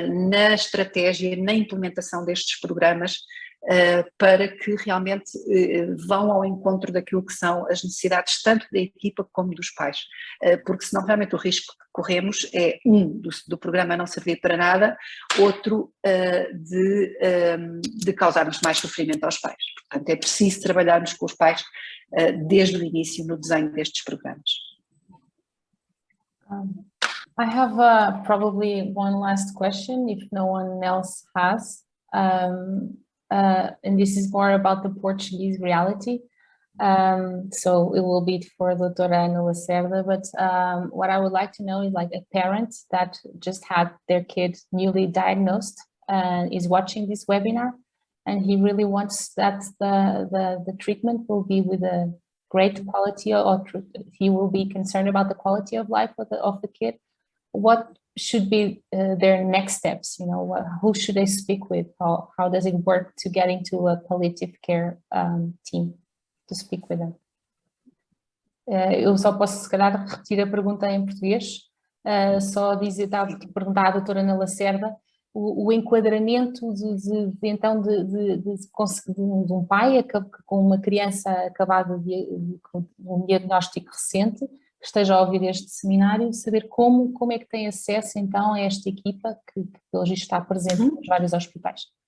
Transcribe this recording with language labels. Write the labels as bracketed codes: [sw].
[pt] na estratégia, na implementação destes programas, para que realmente vão ao encontro daquilo que são as necessidades tanto da equipa como dos pais, porque senão realmente o risco que corremos é do programa não servir para nada, outro de causarmos mais sofrimento aos pais. Portanto, é preciso trabalharmos com os pais desde o início no desenho destes programas. [en] I have probably one last question if no one else has. And this is more about the Portuguese reality. So it will be for Doutora Ana Lacerda, but what I would like to know is like a parent that just had their kid newly diagnosed and is watching this webinar, and he really wants that the treatment will be with a great quality, or he will be concerned about the quality of life of the kid. What should be their next steps? You know, who should they speak with? How does it work to get into a palliative care team to speak with them? [pt] Eu só posso, se calhar, repetir a pergunta em português. Só dizer, estava a perguntar à doutora Ana Lacerda o enquadramento de um pai com uma criança acabada com um diagnóstico recente, que esteja a ouvir este seminário, saber como é que tem acesso então a esta equipa que hoje está presente nos vários hospitais.